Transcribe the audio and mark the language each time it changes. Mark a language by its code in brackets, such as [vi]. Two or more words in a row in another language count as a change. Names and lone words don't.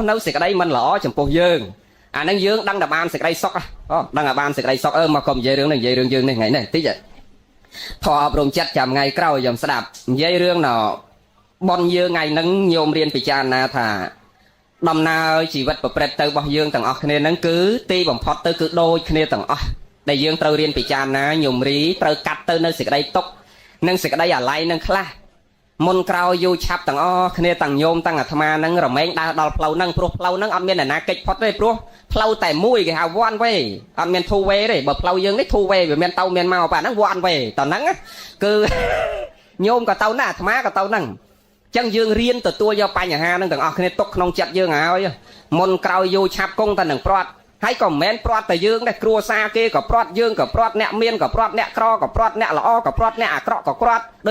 [km] នៅសេចក្តីមិនល្អចំពោះយើងអាហ្នឹងយើងដឹងតែបានសេចក្តីសុខដឹងតែបានសេចក្តីសុខមកកុំនិយាយរឿងនេះនិយាយរឿងយើងនេះថ្ងៃនេះតិចធម៌អប់រំចិត្តចាំថ្ងៃក្រោយខ្ញុំស្ដាប់និយាយរឿងណបនយើងថ្ងៃហ្នឹងញោមរៀនពិចារណាថាដំណើរជីវិតប្រព្រឹត្តទៅរបស់យើងទាំងអស់គ្នាហ្នឹងគឺទីបំផុតទៅគឺដូចគ្នាទាំងអស់ដែលយើងត្រូវរៀនពិចារណាញោមរីត្រូវកាត់ទៅនៅសេចក្តីទុក្ខនិងសេចក្តីអាល័យនឹងខ្លះ មុនក្រោយយូរឆាប់ទាំងអស់គ្នាទាំងញោមទាំងអាត្មាហ្នឹងរមែងដើរដល់ផ្លូវហ្នឹងព្រោះផ្លូវហ្នឹងអត់មានអ្នកណាកិច្ចផុតទេព្រោះផ្លូវតែមួយគេហៅ [en] one way [km] អត់មាន [en] two way [km] ទេបើផ្លូវយើងនេះ [en] two way [km] វាមានទៅមានមកប៉ាហ្នឹង [en] one way [km] តហ្នឹងគឺញោមក៏ទៅណាអាត្មាក៏ទៅហ្នឹងចឹងយើងរៀនទទួល យកបញ្ហាហ្នឹងទាំងអស់គ្នាទុកក្នុងចិត្តយើងហើយមុនក្រោយយូរឆាប់គង់តែនឹងព្រាត់ហើយក៏មិនមែនព្រាត់តែយើងដែរគ្រួសារគេក៏ព្រាត់យើងក៏ព្រាត់អ្នកមានក៏ព្រាត់អ្នកក្រក៏ព្រាត់អ្នកល្អក៏ព្រាត់អ្នកអាក្រក់ក៏ព្រាត់ដូច